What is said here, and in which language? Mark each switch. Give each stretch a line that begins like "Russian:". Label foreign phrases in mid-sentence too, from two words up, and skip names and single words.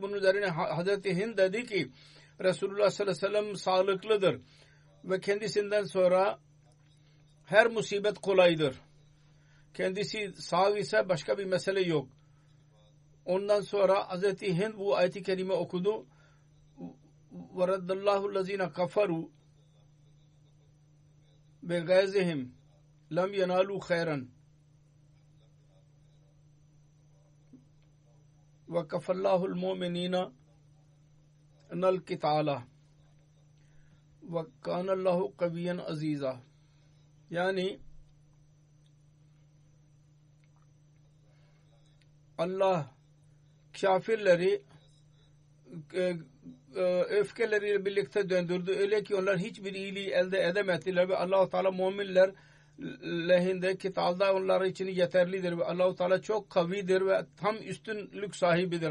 Turkish: Bunun üzerine Hazreti Hind dedi ki Resulullah
Arabic: صلى الله عليه وسلم
Turkish: sağlıklıdır ve kendisinden sonra her musibet kolaydır. Kendisi sağ ise başka bir mesele yok. Ondan sonra Hazreti Hind bu ayet-i kerime okudu.
Arabic: وَرَدَّ اللّٰهُ الَّذ۪ينَ كَفَرُوا بِغَيْزِهِمْ لَمْ يَنَالُوا خَيْرًا وَكَفَ اللّٰهُ الْمُؤْمِنِينَ الْقِتَالَ وَكَانَ اللّٰهُ قَوِيًّا عَز۪يزًا.
Turkish: Yani Allah kafirleri öfkeleriyle birlikte döndürdü. Öyle ki onlar hiçbir iyiliği elde edemediler ve Allah-u Teala müminler lehinde kitabda onlar için yeterlidir ve Allah-u Teala çok kavidir ve tam üstünlük sahibidir.